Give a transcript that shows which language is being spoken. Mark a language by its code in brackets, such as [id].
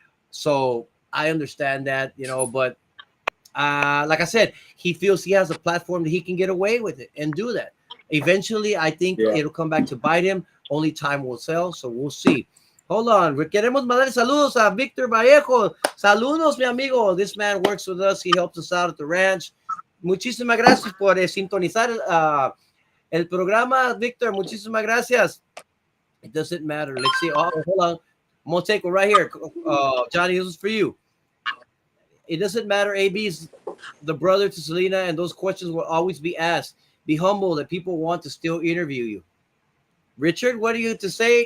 [en] So I understand that, but like I said, he feels he has a platform that he can get away with it and do that. Eventually, I think yeah. it'll come back to bite him. Only time will tell. So we'll see. Hold on. [es] Queremos mandar saludos a Victor Vallejo. Saludos, mi amigo. [en] This man works with us. He helps us out at the ranch. [es] Muchísimas gracias por sintonizar el programa, Victor. Muchísimas gracias. [en] It doesn't matter. Let's see. Oh, hold on. I'm going to take it right here. Johnny, this is for you. It doesn't matter. AB's the brother to Selena, and those questions will always be asked. Be humble that people want to still interview you. Richard, what are you to say